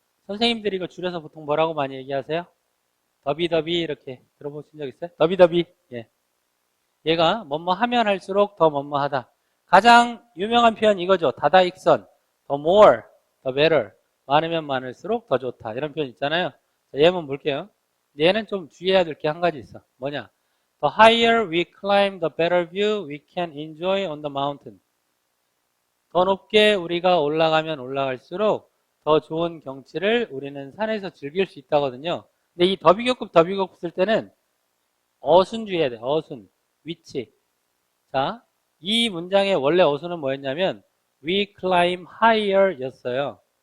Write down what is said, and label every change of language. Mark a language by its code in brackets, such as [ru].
[ko] 선생님들이 이거 줄여서 보통 뭐라고 많이 얘기하세요? 더비더비 이렇게 들어보신 적 있어요? 더비더비. 예. 얘가 뭐뭐 하면 할수록 더 뭐뭐 하다. 가장 유명한 표현 이거죠. 다다익선. 더 more, 더 better. 많으면 많을수록 더 좋다. 이런 표현 있잖아요. 자, 예문 볼게요. 얘는 좀 주의해야 될 게 한 가지 있어. 뭐냐? [en] The higher we climb, the better view we can enjoy on the mountain. [ko] 더 높게 우리가 올라가면 올라갈수록 더 좋은 경치를 우리는 산에서 즐길 수 있다거든요. 근데 이 더비교급 쓸 때는 어순 주의해야 돼. 어순, 위치. 자, 이 문장의 원래 어순은 뭐였냐면 [en] we climb higher [ko] 였어요.